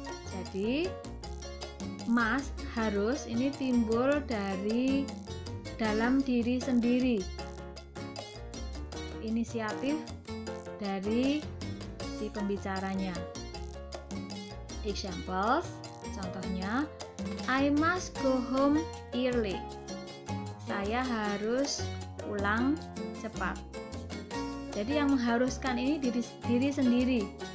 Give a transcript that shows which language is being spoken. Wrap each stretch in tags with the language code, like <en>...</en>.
<id>Jadi must, harus, ini timbul dari dalam diri sendiri, inisiatif dari si pembicaranya.</id> <en>Examples,</en> <id>contohnya,</id> <en>I must go home early.</en> <id>Saya harus pulang cepat. Jadi yang mengharuskan ini diri sendiri.</id>